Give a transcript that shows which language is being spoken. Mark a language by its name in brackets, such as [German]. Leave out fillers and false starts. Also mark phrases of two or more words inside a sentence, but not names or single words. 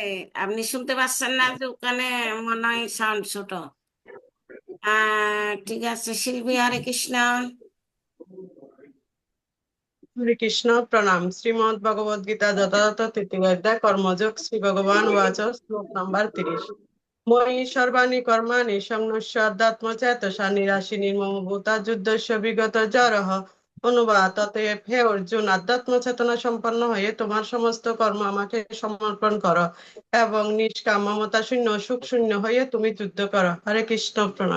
[Bangla] আপনি শুনতে পাচ্ছেন না যে ওখানে মনে হয় সাউন্ড ছোট? ঠিক আছে, শিল্পী, হরে কৃষ্ণ। হরে কৃষ্ণ প্রণাম। শ্রীমদ্ ভগবদ গীতা যথাযথ তৃতীয় অধ্যায় কর্মযোগ শ্রী ভগবান ওয়াচ শ্লোক নাম্বার 30। [Sanskrit] ময়ি সর্বাণি কর্মাণি সংন্যস্য আধ্যাত্মচেতসা নিরাশি নির্মম ভূতা যুদ্ধস্য বিগত জরহ। [Bangla] অনুবাদ: অতএব হে অর্জুন, আধ্যাত্ম চেতনা সম্পন্ন হয়ে তোমার সমস্ত কর্ম আমাকে সমর্পণ করো এবং নিষ্কাম মমতা শূন্য সুখ শূন্য হয়ে তুমি যুদ্ধ করো। হরে কৃষ্ণ প্রণাম।